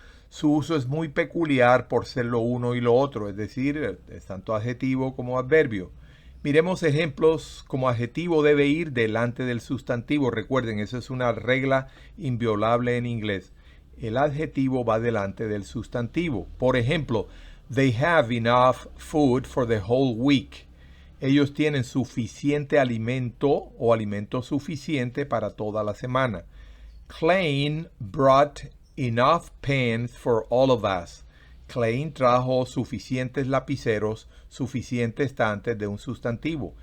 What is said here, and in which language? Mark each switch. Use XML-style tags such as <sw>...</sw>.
<es>Su uso es muy peculiar por ser lo uno y lo otro, es decir, es tanto adjetivo como adverbio. Miremos ejemplos. Como adjetivo debe ir delante del sustantivo. Recuerden, eso es una regla inviolable en inglés. El adjetivo va delante del sustantivo. Por ejemplo,</es> <en>they have enough food for the whole week.</en> <es>Ellos tienen suficiente alimento o alimento suficiente para toda la semana.</es> <en>Klein brought enough pens for all of us.</en> <es>Klein trajo suficientes lapiceros, suficientes estantes de un sustantivo.</es>